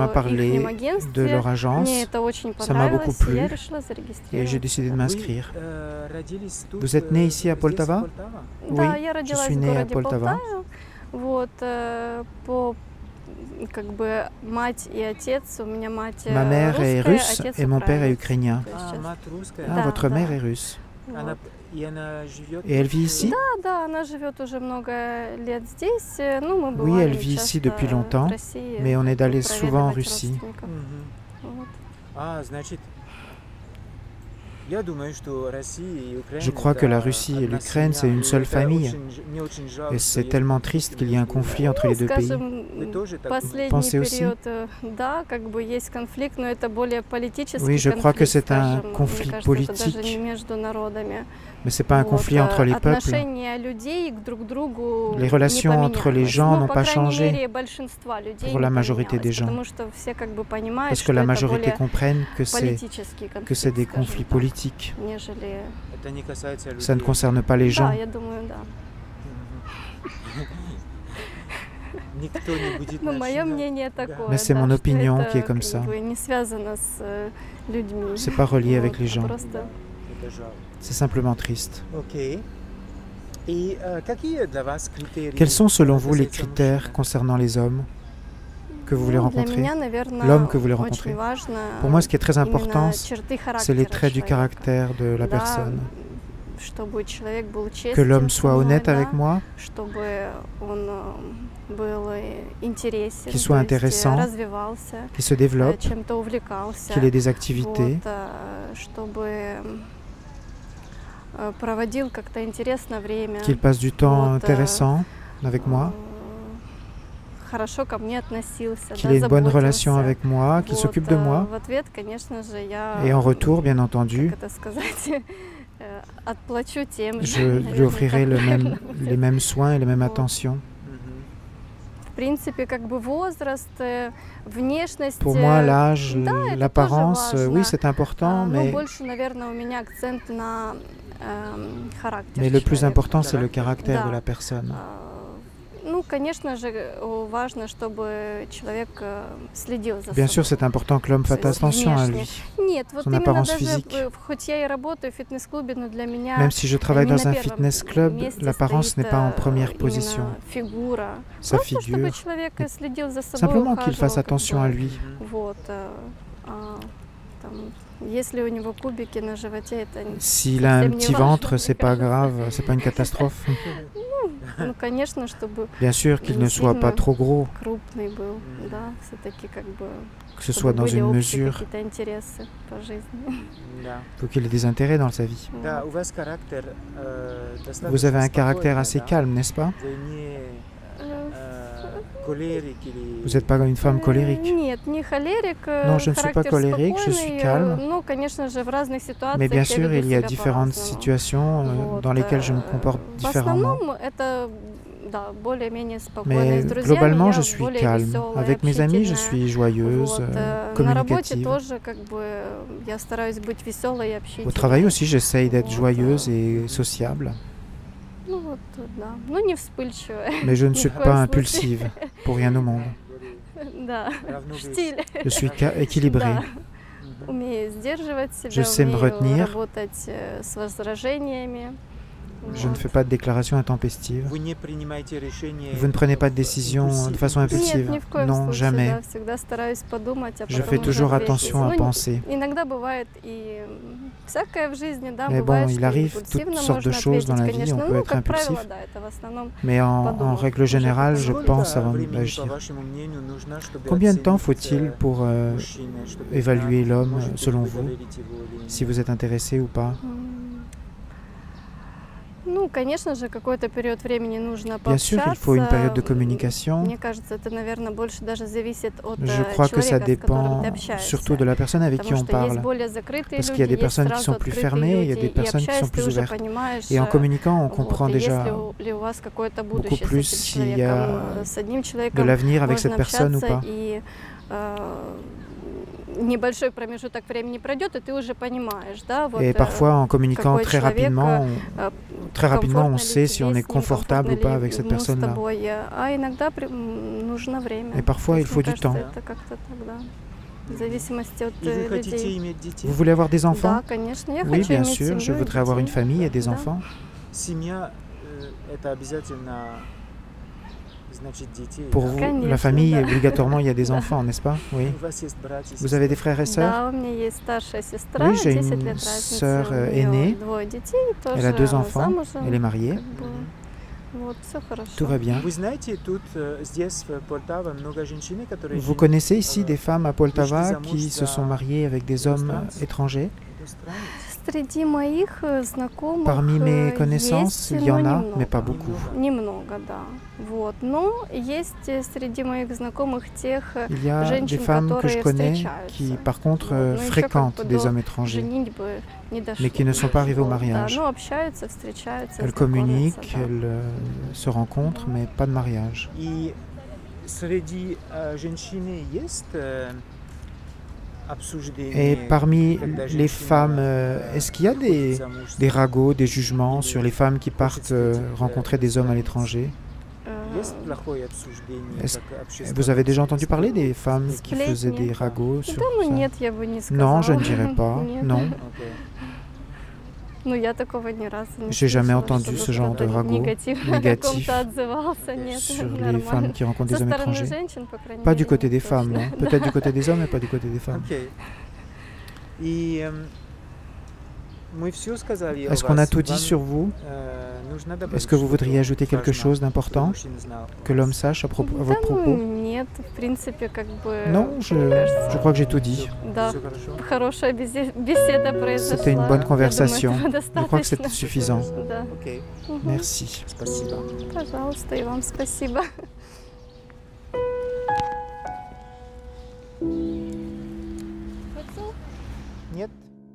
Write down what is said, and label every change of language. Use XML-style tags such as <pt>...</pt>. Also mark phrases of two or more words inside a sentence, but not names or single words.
<ru>об</ru> <fr>parlé</fr> <ru>ихнем</ru> <fr>de</fr> <ru>агентстве.</ru> <fr>leur agence.</fr> <ru>Мне это очень</ru> <fr>Ça m'a beaucoup</fr> <ru>понравилось, и я</ru> <fr>plu</fr> <ru>решила</ru> <fr>et j'ai</fr> <ru>зарегистрироваться.</ru> <fr>décidé de</fr> <ru>Вы</ru> <fr>m'inscrire.</fr> <ru>родились тут,</ru> <fr>Vous êtes né ici à здесь, в Poltava?</fr> <ru>Полтава? Да,</ru> <fr>Oui,</fr> <ru>я</ru> <fr>je</fr> <ru>родилась</ru> <fr>suis</fr> <ru>в</ru> <fr>née à</fr> <ru>городе</ru> <fr>Poltava.</fr> <ru>Полтава. Вот, по как бы мать и отец. У меня мать</ru> <fr>Ma mère est</fr> <ru>русская,</ru> <fr>russe</fr> <ru>отец</ru> <fr>et mon père est</fr> <ru>украинец.</ru> <fr>ukrainien.</fr> <ru>То есть А, сейчас- мать русская.</ru> <fr>Ah,</fr> <ru>Да,</ru> <fr>votre</fr> <ru>да.</ru> <fr>mère est russe.</fr> <ru>Она, Вот. и она живет</ru> <fr>Et elle vit ici?</fr> <ru>Да, она живет уже много лет здесь. Ну, мы</ru> <fr>Oui,</fr> <ru>бывали</ru> <fr>elle vit ici</fr> <ru>часто</ru> <fr>depuis longtemps,</fr> <ru>в России,</ru> <fr>mais on est allé souvent en</fr> <ru>проведывать</ru> <fr>Russie.</fr> <ru>родственников. Мгм. Вот. А, значит, я думаю, что Россия и Украина</ru> <fr>Je crois que la</fr> <ru>это</ru> <fr>Russie et</fr> <ru>одна</ru> <fr>l'Ukraine, c'est</fr> <ru>семья.</ru> <fr>une</fr> <ru>И</ru> <fr>seule</fr> <ru>это</ru> <fr>famille.</fr> <ru>мне очень жалко,</ru> <fr>Et</fr> <ru>что</ru> <fr>c'est</fr> <ru>есть</ru> <fr>tellement</fr> <ru>такие</ru> <fr>triste qu'il y ait un</fr> <ru>люди.</ru> <fr>conflit entre les deux pays.</fr> <ru>Скажем, Вы тоже так последний</ru> <fr>Pensez aussi?</fr> <ru>период, да, как бы есть конфликт, но это более политический</ru> <fr>Oui, je crois que</fr> <ru>конфликт,</ru> <fr>c'est un</fr> <ru>скажем.</ru> <fr>conflit</fr> <ru>Мне кажется, это даже</ru> <fr>politique.</fr> <ru>не между народами.</ru> <fr>Mais c'est pas un</fr> <ru>Вот,</ru> <fr>conflit entre les peuples.</fr> <ru>отношения людей к друг другу</ru> <fr>Les relations</fr> <ru>не</ru> <fr>entre les</fr> <ru>поменялось.</ru> <fr>gens</fr> <ru>Ну,</ru> <fr>n'ont</fr> <ru>по</ru> <fr>pas</fr> <ru>крайней</ru> <fr>changé</fr> <ru>мере, большинства людей</ru> <fr>pour</fr> <ru>не</ru> <fr>la majorité</fr> <ru>поменялось,</ru> <fr>des gens.</fr> <ru>потому что все как бы понимают,</ru> <fr>Parce que</fr> <ru>что</ru> <fr>la</fr> <ru>это</ru> <fr>majorité</fr> <ru>более</ru> <fr>comprennent que</fr> <ru>политический конфликт,</ru> <fr>c'est des</fr> <ru>скажем</ru> <fr>conflits</fr> <ru>так,</ru> <fr>politiques.</fr> <ru>нежели... Это не касается людей.</ru> <fr>Ça ne concerne pas les gens.</fr> <ru>Да, я думаю, да. Никто не будет Но мое начинать. мнение Да. такое,</ru> <fr>Mais c'est</fr> <ru>да,</ru> <fr>mon</fr> <ru>что</ru> <fr>opinion</fr> <ru>это</ru> <fr>qui est comme</fr> <ru>как</ru> <fr>ça.</fr> <ru>бы не связано с людьми.</ru> <fr>C'est pas relié avec</fr> <ru>Вот,</ru> <fr>les gens.</fr> <ru>Просто Это жалко.</ru> <fr>C'est simplement triste.</fr> <ru>Окей. И какие для вас критерии?</ru> <fr>Quels sont selon vous les</fr> <ru>касается</ru> <fr>critères</fr> <ru>мужчины?</ru> <fr>concernant les hommes que vous voulez</fr> <ru>ну, для</ru> <fr>rencontrer?</fr> <ru>меня, наверное,</ru> <fr>L'homme que vous voulez</fr> <ru>очень</ru> <fr>rencontrer.</fr> <ru>важно</ru> <fr>Pour moi, ce qui est très</fr> <ru>именно</ru> <fr>important,</fr> <ru>черты</ru> <fr>c'est les</fr> <ru>характера</ru> <fr>traits du</fr> <ru>человека.</ru> <fr>caractère de la</fr> <ru>Да,</ru> <fr>personne.</fr> <ru>чтобы человек был</ru> <fr>que l'homme</fr> <ru>честен со</ru> <fr>soit</fr> <ru>мной,</ru> <fr>honnête avec</fr> <ru>да,</ru> <fr>moi,</fr> <ru>чтобы он был интересен,</ru> <fr>qu'il soit</fr> <ru>то есть,</ru> <fr>intéressant,</fr> <ru>развивался,</ru> <fr>qu'il se développe,</fr> <ru>чем-то увлекался,</ru> <fr>qu'il ait des activités,</fr> <ru>вот, чтобы проводил как-то интересно время,</ru> <fr>qu'il passe du temps</fr> <ru>вот,</ru> <fr>intéressant avec moi,</fr> <ru>хорошо ко мне относился,</ru> <fr>qu'il</fr> <ru>да,</ru> <fr>ait une bonne relation</fr> <ru>заботился.</ru> <fr>avec moi, qu'il</fr> <ru>Вот,</ru> <fr>s'occupe de moi.</fr> <ru>в ответ, конечно же, я,</ru> <fr>Et en retour, bien entendu,</fr> <ru>как это сказать, отплачу тем же.</ru> <fr>je lui</fr> <ru>наверное,</ru> <fr>offrirai</fr> <ru>так правильно</ru> <fr>les mêmes soins et les mêmes</fr> <ru>Вот.</ru> <fr>attentions.</fr> <ru>В принципе, как бы возраст, внешность,</ru> <fr>Pour moi, l'âge,</fr> <ru>да, это</ru> <fr>l'apparence,</fr> <ru>тоже</ru> <fr>oui,</fr> <ru>важно.</ru> <fr>c'est important,</fr> <ru>но</ru> <fr>mais</fr> <ru>больше, наверное, у меня акцент на характер</ru> <fr>le plus</fr> <ru>человека.</ru> <fr>important, c'est le caractère de</fr> <ru>Да.</ru> <fr>la personne.</fr> <ru>Ну, конечно же, важно, чтобы человек следил за</ru> <fr>Bien</fr> <ru>собой.</ru> <fr>sûr, c'est important que l'homme fasse</fr> <ru>То есть</ru> <fr>attention à</fr> <ru>внешне.</ru> <fr>lui.</fr> <ru>Нет, вот</ru> <fr>son</fr> <ru>именно</ru> <fr>apparence</fr> <ru>даже,</ru> <fr>physique.</fr> <ru>хоть я и работаю в фитнес-клубе, но для меня</ru> <fr>Même si je travaille</fr> <ru>не</ru> <fr>dans</fr> <ru>на</ru> <fr>un</fr> <ru>первом</ru> <en>fitness club,</en> <ru>месте</ru> <fr>l'apparence n'est</fr> <ru>стоит,</ru> <fr>pas en première</fr> <ru>именно</ru> <fr>position.</fr> <ru>фигура.</ru> <fr>Sa</fr> <ru>Просто чтобы</ru> <fr>figure,</fr> <ru>человек следил за собой,</ru> <fr>simplement qu'il</fr> <ru>ухаживал,</ru> <fr>fasse</fr> <ru>как</ru> <fr>attention</fr> <ru>бы.</ru> <fr>à lui.</fr> <ru>Вот, там, если у него кубики на животе, это</ru> <fr>S'il a un</fr> <ru>совсем не</ru> <fr>petit</fr> <ru>важно,</ru> <fr>ventre,</fr> <ru>мне</ru> <fr>c'est pas</fr> <ru>кажется.</ru> <fr>grave, c'est pas une catastrophe.</fr> <ru>Ну, конечно, чтобы</ru> <fr>Bien sûr qu'il</fr> <ru>не</ru> <fr>ne soit pas</fr> <ru>сильно</ru> <fr>trop gros,</fr> <ru>крупный был, да, все-таки как бы,</ru> <fr>que ce</fr> <ru>чтобы</ru> <fr>soit dans</fr> <ru>были</ru> <fr>une</fr> <ru>общие</ru> <fr>mesure.</fr> <ru>какие-то интересы по жизни. Да.</ru> <fr>Il faut qu'il ait des intérêts dans sa vie.</fr> <ru>Да, у вас характер достаточно</ru> <fr>Vous avez un caractère</fr> <ru>спокойный,</ru> <fr>assez</fr> <ru>да?</ru> <fr>calme, n'est-ce pas?</fr> <ru>Вы не Э, колерик или...</ru> <fr>Vous n'êtes pas une femme colérique.</fr> <ru>Нет, не холерик,</ru> <fr>Non, je ne suis pas</fr> <ru>характер</ru> <fr>colérique, je suis</fr> <ru>спокойный,</ru> <fr>calme.</fr> <ru>ну, конечно же, в разных ситуациях</ru> <fr>Mais bien</fr> <ru>я</ru> <fr>sûr,</fr> <ru>веду</ru> <fr>il y a</fr> <ru>себя</ru> <fr>différentes</fr> <ru>по-разному.</ru> <fr>situations</fr> <ru>Вот,</ru> <fr>dans lesquelles je me comporte</fr> <ru>В</ru> <fr>différemment.</fr> <ru>основном это, да, более-менее спокойно.</ru> <fr>Mais</fr> <ru>С друзьями</ru> <fr>globalement,</fr> <ru>я</ru> <fr>je suis</fr> <ru>более</ru> <fr>calme.</fr> <ru>веселая,</ru> <fr>Avec mes amis, je</fr> <ru>общительная.</ru> <fr>suis joyeuse,</fr> <ru>Вот, на работе</ru> <fr>communicative.</fr> <ru>тоже как бы я стараюсь быть веселой и общительной.</ru> <fr>Au travail aussi, j'essaye d'être</fr> <ru>Вот,</ru> <fr>joyeuse et sociable.</fr> <ru>Ну вот, да. Ну не вспыльчивая.</ru> <fr>Mais je ne</fr> <ru>Ни</ru> <fr>suis</fr> <ru>в коем</ru> <fr>pas</fr> <ru>случае.</ru> <fr>impulsive, pour rien au monde.</fr> <ru>Да, Равновесие. стиль.</ru> <fr>Je suis équilibrée.</fr> <ru>Да. Умею сдерживать себя,</ru> <fr>Je sais me</fr> <ru>умею</ru> <fr>retenir.</fr> <ru>работать с возражениями.</ru> <fr>Je ne</fr> <ru>Вот.</ru> <fr>fais pas de déclarations intempestives.</fr> <ru>Vous не принимаете решения</ru> <fr>Vous ne prenez pas de décision de façon</fr> <ru>Нет,</ru> <fr>impulsive.</fr> <ru>ни в коем</ru> <fr>Non,</fr> <ru>случае,</ru> <fr>jamais.</fr> <ru>да, всегда стараюсь подумать, а</ru> <fr>Je</fr> <ru>потом</ru> <fr>fais</fr> <ru>уже</ru> <fr>toujours</fr> <ru>ответить.</ru> <fr>attention à</fr> <ru>Ну,</ru> <fr>penser.</fr> <ru>иногда бывает и всякое в жизни, да,</ru> <fr>Mais</fr> <ru>бывает,</ru> <fr>bon, il</fr> <ru>что</ru> <fr>arrive</fr> <ru>импульсивно</ru> <fr>toutes sortes de</fr> <ru>можно</ru> <fr>choses dans la</fr> <ru>ответить,</ru> <fr>vie,</fr> <ru>конечно.</ru> <fr>on peut</fr> <ru>Ну,</ru> <fr>être</fr> <ru>как правило,</ru> <fr>impulsif.</fr> <ru>да, это в основном</ru> <fr>Mais en</fr> <ru>подумав,</ru> <fr>règle</fr> <ru>уже</ru> <fr>générale, je</fr> <ru>потом.</ru> <fr>pense</fr> <ru>Сколько</ru> <fr>avant</fr> <ru>времени, по</ru> <fr>d'agir.</fr> <ru>вашему мнению, нужно, чтобы</ru> <fr>Combien de temps</fr> <ru>оценить,</ru> <fr>faut-il pour</fr> <ru>мужчину, чтобы</ru> <fr>évaluer</fr> <ru>знать,</ru> <fr>l'homme</fr> <ru>можете</ru> <fr>selon</fr> <ru>вы</ru> <fr>vous,</fr> <ru>доверить его или нет?</ru> <fr>si vous êtes intéressé ou pas?</fr> <ru>Ну, конечно же, какой-то период времени нужно</ru> <fr>Bien sûr, il faut une période de</fr> <ru>пообщаться.</ru> <fr>communication.</fr> <ru>Мне кажется, это, наверное, больше даже зависит от</ru> <fr>Je crois que ça</fr> <ru>человека, с которым</ru> <fr>dépend</fr> <ru>ты общаешься.</ru> <fr>surtout de la personne avec qui</fr> <ru>Потому</ru> <fr>on</fr> <ru>что есть</ru> <fr>parle.</fr> <ru>более закрытые</ru> <fr>Parce qu'il y</fr> <ru>люди,</ru> <fr>a des</fr> <ru>есть</ru> <fr>personnes qui</fr> <ru>сразу</ru> <fr>sont plus</fr> <ru>открытые</ru> <fr>fermées, il y a</fr> <ru>люди,</ru> <fr>des</fr> <ru>и</ru> <fr>personnes qui</fr> <ru>общаясь,</ru> <fr>sont</fr> <ru>ты</ru> <fr>plus</fr> <ru>уже</ru> <fr>ouvertes.</fr> <ru>понимаешь,</ru> <fr>Et en communiquant, on</fr> <ru>вот,</ru> <fr>comprend</fr> <ru>и</ru> <fr>déjà</fr> <ru>есть ли у вас какое-то</ru> <fr>beaucoup</fr> <ru>будущее</ru> <fr>plus</fr> <ru>с этим</ru> <fr>s'il y a</fr> <ru>человеком. С одним</ru> <fr>de</fr> <ru>человеком</ru> <fr>l'avenir avec</fr> <ru>можно</ru> <fr>cette personne ou</fr> <ru>общаться,</ru> <fr>pas.</fr> <ru>и небольшой промежуток времени пройдет, и ты уже понимаешь, да, вот,</ru> <fr>Et parfois, en communiquant</fr> <ru>какой</ru> <fr>très</fr> <ru>человек,</ru> <fr>rapidement, on</fr> <ru>комфортно ли</ru> <fr>sait si</fr> <ru>тебе</ru> <fr>on est</fr> <ru>с ним,</ru> <fr>confortable ou</fr> <ru>комфортно</ru> <fr>pas</fr> <ru>ли</ru> <fr>avec cette</fr> <ru>ему с</ru> <fr>personne-là.</fr> <ru>тобой, а иногда нужно время.</ru> <fr>Et parfois,</fr> <ru>То</ru> <fr>il</fr> <ru>есть,</ru> <fr>faut</fr> <ru>мне</ru> <fr>du temps.</fr> <ru>кажется, это как-то так, да, в зависимости от И вы хотите людей. иметь детей?</ru> <fr>Vous voulez avoir des enfants?</fr> <ru>Да, конечно, я</ru> <fr>Oui,</fr> <ru>хочу</ru> <fr>bien</fr> <ru>иметь</ru> <fr>sûr,</fr> <ru>семью</ru> <fr>je</fr> <ru>и</ru> <fr>voudrais avoir une</fr> <ru>детей.</ru> <fr>famille et des</fr> <ru>Да.</ru> <fr>enfants.</fr> <ru>Семья это обязательно значит детей.</ru> <fr>Pour</fr> <ru>да?</ru> <fr>vous,</fr> <ru>Конечно,</ru> <fr>la famille,</fr> <ru>да.</ru> <fr>obligatoirement, il y a des enfants, n'est-ce pas? Oui.</fr> <ru>У вас есть братья и</ru> <fr>Vous avez des frères et sœurs?</fr> <ru>Да, у меня есть старшая сестра,</ru> <fr>Oui, j'ai</fr> <ru>10</ru> <fr>une</fr> <ru>лет разницы,</ru> <fr>sœur,</fr> <ru>у неё</ru> <fr>aînée.</fr> <ru>двое детей, тоже</ru> <fr>Elle a 2</fr> <ru>она</ru> <fr>enfants,</fr> <ru>замужем,</ru> <fr>elle est mariée,</fr> <ru>как бы, вот, все хорошо.</ru> <fr>tout va bien.</fr> <ru>Вы знаете, тут здесь в Полтаве много женщин, которые</ru> <fr>Vous</fr> <ru>живут</ru> <fr>connaissez ici des femmes à Poltava</fr> <ru>Вышли</ru> <fr>qui</fr> <ru>замуж</ru> <fr>se sont</fr> <ru>за</ru> <fr>mariées avec des hommes</fr> <ru>иностранцев.</ru> <fr>étrangers?</fr> <ru>иностранец. Среди моих знакомых</ru> <fr>Parmi mes</fr> <ru>есть,</ru> <fr>connaissances, il y</fr> <ru>но</ru> <fr>en a,</fr> <ru>немного.</ru> <fr>mais pas beaucoup.</fr> <ru>Немного, да. Вот. Но есть среди моих знакомых тех</ru> <fr>Il y a des</fr> <ru>женщин,</ru> <fr>femmes que je</fr> <ru>которые</ru> <fr>connais</fr> <ru>встречаются.</ru> <fr>qui, par contre,</fr> <ru>Вот. Но ещё</ru> <fr>fréquentent</fr> <ru>как бы</ru> <fr>des</fr> <ru>до</ru> <fr>hommes étrangers,</fr> <ru>женитьбы не дошло.</ru> <fr>mais qui ne sont pas arrivés au</fr> <ru>Вот,</ru> <fr>mariage.</fr> <ru>Да, но общаются, встречаются,</ru> <fr>Elles</fr> <ru>знакомятся,</ru> <fr>communiquent,</fr> <ru>да.</ru> <fr>elles se rencontrent, mais pas de mariage.</fr> <ru>И среди женщин есть обсуждение.</ru> <fr>Et parmi</fr> <ru>когда</ru> <fr>les</fr> <ru>женщина,</ru> <fr>femmes, est-ce qu'il y a</fr> <ru>выходит замуж</ru> <fr>des</fr> <ru>за-</ru> <fr>ragots, des jugements sur les femmes qui partent rencontrer des hommes à l'étranger?</fr> <ru>Есть плохое обсуждение,</ru> <fr>Est-ce-</fr> <ru>как общество</ru> <fr>Vous avez déjà entendu</fr> <ru>воспринимает?</ru> <fr>parler des femmes qui</fr> <ru>Сплетни.</ru> <fr>faisaient des ragots sur</fr> <ru>Да, ну</ru> <fr>ça?</fr> <ru>нет, я бы не сказала.</ru> <fr>Non, je ne dirais pas,</fr> <ru>Нет.</ru> <fr>non.</fr> <ru>Окей. Ну, я такого ни разу не</ru> <fr>J'ai jamais</fr> <ru>слышала,</ru> <fr>entendu</fr> <ru>чтобы</ru> <fr>ce genre de</fr> <ru>кто-то</ru> <fr>ragot</fr> <ru>негативно о</ru> <fr>négatif</fr> <ru>ком-то отзывался. Нет,</ru> <fr>sur les</fr> <ru>нормально.</ru> <fr>femmes qui rencontrent</fr> <ru>Со</ru> <fr>des hommes</fr> <ru>стороны</ru> <fr>étrangers.</fr> <ru>женщин, по крайней</ru> <fr>Pas</fr> <ru>мере,</ru> <fr>du côté</fr> <ru>нет,</ru> <fr>des femmes,</fr> <ru>точно.</ru> <fr>non. Peut-être du côté des hommes, mais pas du côté des femmes.</fr> <ru>Окей. И Мы все сказали о</ru> <fr>Est-ce qu'on a</fr> <ru>вас.</ru> <fr>tout dit</fr> <ru>Вам,</ru> <fr>sur vous?</fr> <ru>Нужно добавить</ru> <fr>Est-ce que vous</fr> <ru>что-то</ru> <fr>voudriez ajouter quelque</fr> <ru>важное,</ru> <fr>chose</fr> <ru>чтобы</ru> <fr>d'important</fr> <ru>мужчина знал о</ru> <fr>que</fr> <ru>вас?</ru> <fr>l'homme sache à</fr> <ru>Да,</ru> <fr>votre propos?</fr> <ru>нет, в принципе, как бы,</ru> <fr>Non,</fr> <ru>мне</ru> <fr>je</fr> <ru>кажется,</ru> <fr>crois que j'ai tout dit.</fr> <ru>да, Всё хорошо? хорошая беседа произошла.</ru> <fr>C'était une bonne</fr> <ru>Я</ru> <fr>conversation.</fr> <ru>думаю, этого</ru> <fr>Je crois que c'est</fr> <ru>достаточно.</ru> <fr>suffisant.</fr> <ru>Да. Окей, Мгм.</ru> <fr>Merci.</fr> <ru>спасибо. Пожалуйста, и вам спасибо. Нет?</ru>